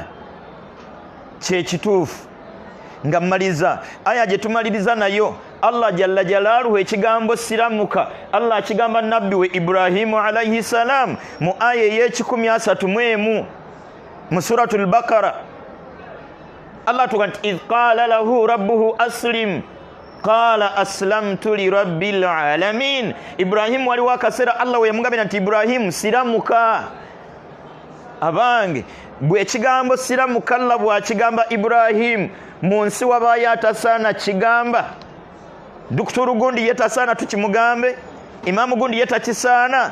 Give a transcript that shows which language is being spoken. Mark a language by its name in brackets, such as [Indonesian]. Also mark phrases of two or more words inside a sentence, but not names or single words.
[Ganda] Kyekituufu nga mmaliza aya gye tumaliriza nayo, [Arabic] الله جل جلاله [Ganda] ekigambo siramuka Allah akigamba nabbi we Ibrahimu [Arabic] عليه السلام [Ganda] mu aya ey'ekikumi mu [Arabic] سورة البقرة. [Ganda] Allah tuga nti [Arabic] إذ قال له ربه أسلم قال أسلمت لرب العالمين. [Ganda] Ibrahimu waliwo akaseera Allah we yamugambira nti Ibrahimu siramuka. Abange bwe ekigambo siramuka Allah bw'akigamba Ibrahimu mu nsi wabaayo atasaana kigamba. Dukuturu gundi yetasaana tukimugambe, imaamu gundi yetakisaana.